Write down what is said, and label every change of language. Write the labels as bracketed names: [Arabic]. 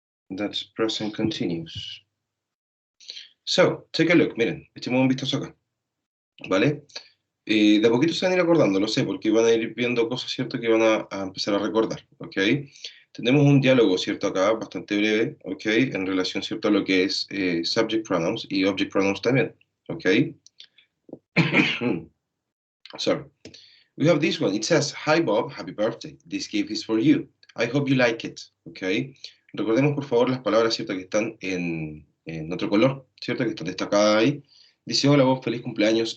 [English] That's present continuous. So, take a look, [Spanish] miren, echemos un vistazo acá, ¿vale? De a poquito se van a ir acordando, lo sé, porque van a ir viendo cosas, ¿cierto?, que van a empezar a recordar, ¿ok? Tenemos un diálogo, ¿cierto?, acá, bastante breve, ¿ok?, en relación, ¿cierto?, a lo que es subject pronouns y object pronouns también, ¿ok? [English] Sorry. We have this one. It says, "Hi Bob, happy birthday. This gift is for you. I hope you like it." ¿Ok? [Spanish] Recordemos, por favor, las palabras, ¿cierto?, que están en otro color, ¿cierto?, que están destacadas ahí. Dice, hola Bob, feliz cumpleaños.